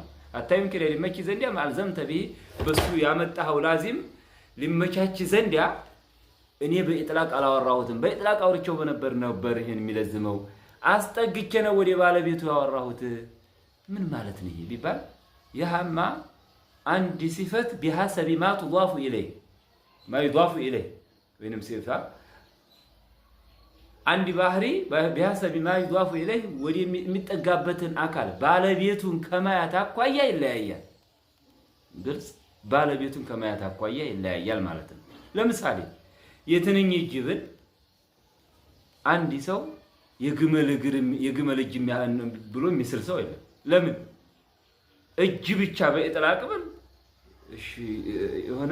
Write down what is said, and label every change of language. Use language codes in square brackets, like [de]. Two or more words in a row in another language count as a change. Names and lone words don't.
[am] አታይም ከሌ ሊመች ዘንድ ያ [ar] ما ألزمت به [am] በሱ ያመጣኸው ላዚም ሊመቻች ዘንድ ያ እኔ በኢጥላቅ አላወራሁትም። በኢጥላቅ አውርቼው በነበር ይሄን የሚለዝመው አስጠግቼ ነው ወደ ባለቤቱ ያወራሁት። ምን ማለት ነው ይሄ ቢባል ያማ አንድ ሲፈት [ar] بحسب ما تضاف اليه ما يضاف اليه [am] ወይንም ሲፋ አንድ ባህሪ [ar] بحسب ما يضاف اليه [am] ወደ የሚጠጋበትን አካል ባለቤቱን ከማያት አኳያ ይለያያል። ግልጽ ባለቤቱን ከማያት አኳያ ይለያያል ማለት ነው። ለምሳሌ የትንኝ ጅብል አንድ ሰው የግመል እጅ ብሎ የሚስል ሰው የለም። ለምን እጅ ብቻ በኢጥላቅ ብል እሺ የሆነ